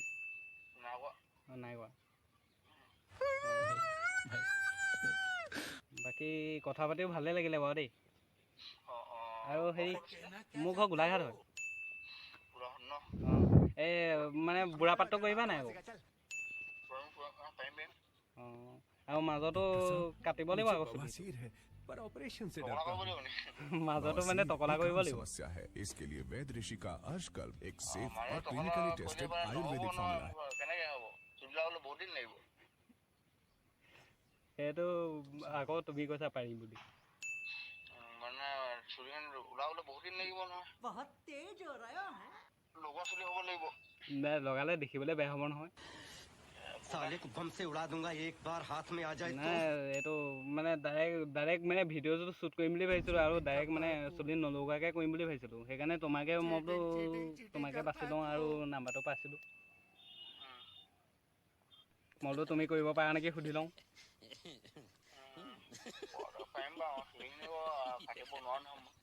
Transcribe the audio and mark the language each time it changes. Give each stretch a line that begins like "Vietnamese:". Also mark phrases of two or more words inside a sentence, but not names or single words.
Assamese: নাই কৰা। বাকী কথা পাতিও ভালেই লাগিলে বাৰু দেই। আৰু হেৰি, মোৰ ঘৰ গোলাঘাট হয়। এই মানে বুঢ়া পাতটো কৰিবা নাই আকৌ? আৰু মাজতো কাটিব লাগিব আকৌ চুলি।
Hindi: पर ऑपरेशन से
Assamese: টকলা
Hindi: डरता
Assamese: কৰিব
Hindi: हूँ।
Assamese: লাগিব নেকি মাজতো মানে টকলা
Hindi: एक
Assamese: কৰিব
Hindi: आम
Assamese: লাগিব
Hindi: समस्या है। इसके लिए वैद्य ऋषि का अर्शकल्प एक सेफ
Assamese: মানে
Hindi: और
Assamese: টকলা
Hindi: क्लिनिकली
Assamese: কৰিলে
Hindi: टेस्टेड
Assamese: মানে নহ'ব
Hindi: आयुर्वेदिक फॉर्मूला है।
Assamese: নহয় কেনেকৈ হ'ব চুলিবিলাক হ'লে বহুত দিন লাগিব সেইটো আকৌ তুমি কৈছা পাৰিম বুলি মানে চুলিখিনি ওলাবলৈ বহুত দিন লাগিব নহয়
Hindi: बहुत तेज हो रहा है
Assamese: লগোৱা চুলি হ'ব লাগিব নাই লগালে দেখিবলৈ বেয়া হ'ব নহয়
Hindi: साले को बम से उड़ा दूंगा एक बार हाथ में आ जाए
Assamese: নাই এইটো মানে ডাইৰেক্ট মানে ভিডিঅ'টো শ্বুট কৰিম বুলি ভাবিছিলোঁ আৰু ডাইৰেক্ট মানে চুলি নলগোৱাকৈ কৰিম বুলি ভাবিছিলোঁ সেইকাৰণে তোমাকে মই বোলো তোমাকে বাছি লওঁ আৰু নাম্বাৰটো পাইছিলোঁ মই বোলো তুমি কৰিব পাৰা নেকি সুধি লওঁ পাৰিম বাৰু চুলিখিনি কাটিব নোৱাৰো নহয় মই